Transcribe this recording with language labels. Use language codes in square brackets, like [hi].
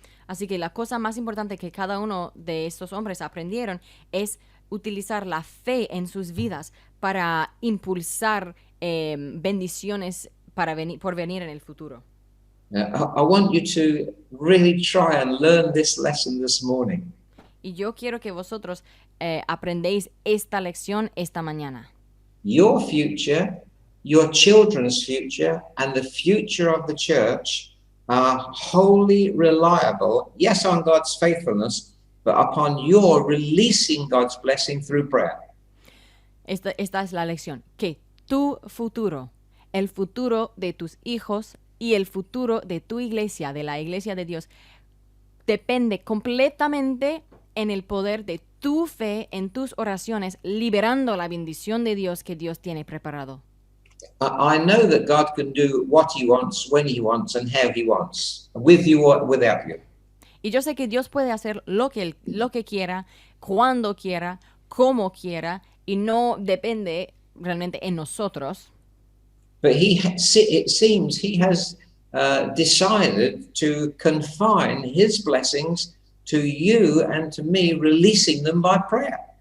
[es] Así que la cosa más importante que cada uno de estos hombres aprendieron es utilizar la fe en sus vidas para impulsar bendiciones por venir en el futuro. [en] I want you to really try and learn this lesson this morning. [es] Y yo quiero que vosotros aprendéis esta lección esta mañana. [en] Your future, your children's future, and the future of the church are wholly reliable, yes, on God's faithfulness, but upon your releasing God's blessing through prayer. [es] Esta es la lección, que tu futuro, el futuro de tus hijos y el futuro de tu iglesia, de la iglesia de Dios, depende completamente en el poder de tu fe, en tus oraciones, liberando la bendición de Dios que Dios tiene preparado. [en] I know that God can do what he wants, when he wants, and how he wants, with you or without you. [es] Y yo sé que Dios puede hacer lo que quiera, cuando quiera, como quiera, y no depende realmente en nosotros. [en] But it seems he has decided to confine his blessings to you and to me, releasing them by prayer.